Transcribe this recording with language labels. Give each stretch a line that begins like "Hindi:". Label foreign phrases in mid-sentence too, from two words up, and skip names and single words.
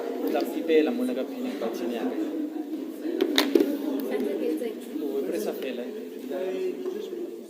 Southern Sotho: tla pipela mona ka
English: panic button
Southern Sotho: ya ka. O pressa fela.